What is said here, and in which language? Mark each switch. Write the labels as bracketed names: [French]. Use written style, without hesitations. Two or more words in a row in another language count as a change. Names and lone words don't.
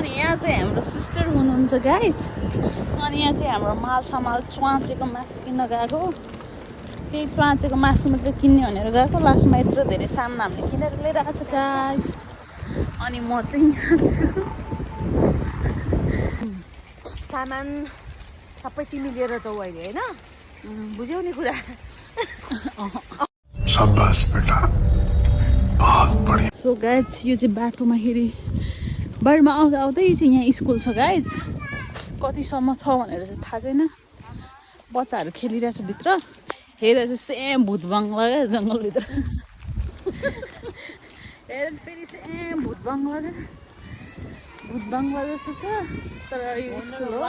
[Nepali] अनि यहाँ चाहिँ हाम्रो सिस्टर हुनुहुन्छ गाइज अनि यहाँ चाहिँ हाम्रो माल च्वाचेको मासु किन्न गएको त्यही च्वाचेको मासु मात्रै किन्ने भनेर गएको लास्टमा यत्रो धेरै सामान हामीले किनेर लिइरहेको छ गाइज अनि म चाहिँ यहाँ छु सामान सबै तिमी लिएर जाऊ अहिले होइन बुझ्यौ नि कुरा [Hindi] शाबाश बेटा बहुत बढ़िया [Nepali] सो गाइज यो चाहिँ बाटोमा बाटोमा आउँदा आउँदै चाहिँ यहाँ स्कुल छ गाइज कतिसम्म छ भनेर चाहिँ थाहा छैन बच्चाहरू खेलिरहेछ भित्र हेरेर चाहिँ सेम भूत बङ्गला क्या जङ्गलभित्र हेरेर फेरि सेम भूत बङ्गला जस्तो छ तर यो स्कुल हो